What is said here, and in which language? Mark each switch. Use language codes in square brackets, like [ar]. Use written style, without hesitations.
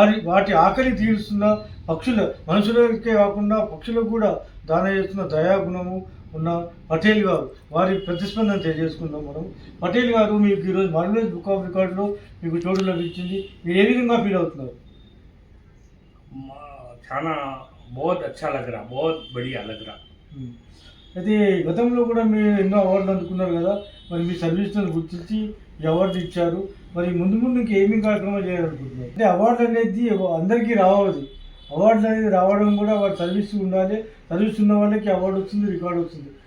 [te] వాటి ఆకలి తీరుస్తున్న మనుషులకే కాకుండా పక్షులకు కూడా దాన చేస్తున్న దయాగుణము ఉన్న పటేల్ గారు, వారి ప్రతిస్పందన తెలియజేసుకుందాం మనం. పటేల్ గారు, మీకు ఈరోజు మార్వెలస్ బుక్ ఆఫ్ రికార్డులో మీకు చోటు లభించింది. మీరు ఏ విధంగా ఫీల్ అవుతున్నారు? చాలా [hi] बहुत अच्छा लग रहा, बहुत बढ़िया लग रहा. [te] అయితే గతంలో కూడా మీరు ఎన్నో అవార్డులు అందుకున్నారు కదా, మరి మీ సర్వీస్ను గుర్తించి ఈ అవార్డు ఇచ్చారు. మరి ముందు ఇంకా ఏమేమి కార్యక్రమాలు చేయాలనుకుంటున్నారు? అంటే అవార్డు అనేది అందరికీ రావాలి. అవార్డు అనేది రావడం కూడా వారి సర్వీస్ ఉండాలి. సర్వీస్ ఉన్న వాళ్ళకి అవార్డు వస్తుంది, రికార్డు వస్తుంది.